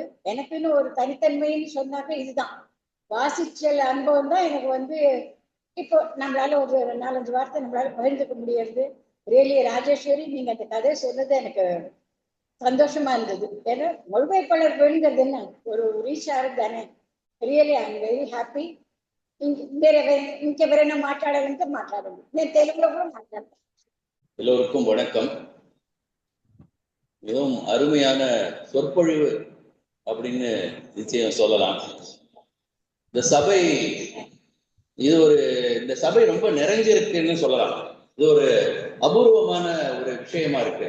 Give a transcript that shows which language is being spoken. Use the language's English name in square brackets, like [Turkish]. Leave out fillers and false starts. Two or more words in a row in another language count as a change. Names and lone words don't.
[Tamil] எனக்குன்னு ஒரு தனித்தன்மைன்னு சொன்னாக்க இதுதான் வாசிச்சல் அனுபவம் தான் எனக்கு இப்போ நம்மளால ஒரு 4-5 வார்த்தை நம்மளால பகிர்ந்துக்க முடியாது. ரியலி ராஜேஸ்வரி, நீங்க அந்த கதையை சொன்னது எனக்கு சந்தோஷமா இருந்தது. ஏன்னா மொழிபெயர்ப்பாளர் வேணுங்கிறது என்ன ஒரு ரீச் ஆகுது தானே. [English] Really I'm very happy. [Telugu] ఇంకెవరైనా మాట్లాడాలంటే మాట్లాడండి, నేను తెలుగులో కూడా మాట్లాడతాను. [Tamil] எல்லோருக்கும் வணக்கம். மிகவும் அருமையான சொற்பொழிவு அப்படின்னு நிச்சயம் சொல்லலாம். இந்த சபை இந்த சபை ரொம்ப நிறைஞ்சிருக்குன்னு சொல்லலாம். இது ஒரு அபூர்வமான ஒரு விஷயமா இருக்கு.